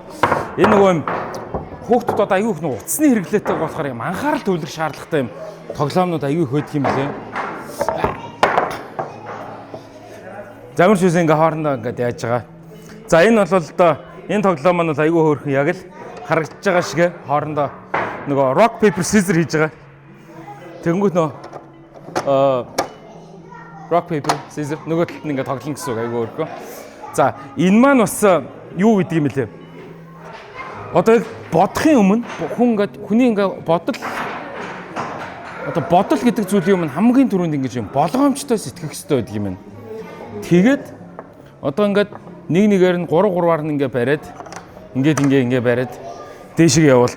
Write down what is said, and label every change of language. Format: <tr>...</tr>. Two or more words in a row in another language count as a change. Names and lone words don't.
<mn>Энэ нөгөө юм хүүхдүүд одоо айгүй их утасны хэрэглээтэй болохоор юм анхаарал төвлөрөх шаардлагатай юм тоглоомнууд айгүй их байдаг юм лээ. Замар шүүс ингээ хоорондоо ингээд яаж байгаа. За энэ бол одоо энэ тоглоом маань бол айгүй хөөрхөн яг л харагдаж байгаа шиг хоорондоо нөгөө</mn> <en>rock paper scissors</en> <mn>хийж байгаа. Тэгэнгүүт нөө</mn> <en>rock paper scissors</en> <mn>нөгөө талд нь ингээ тоглоно гэсэн үг айгүй хөөрхөн. За энэ маань бас юу гэдэг юм бэлээ. Одоо бодохын өмнө хүн ингээд хүний ингээ бодол гэдэг зүйлийн өмнө хамгийн түрүүнд ингэж юм болгоомжтой сэтгэх хэрэгтэй байдаг юм байна. Тэгээд одоо ингээд нэг нэгээр нь 3-3-аар нь ингээ бариад ингээ бариад дээшээ явуулдаг.</mn>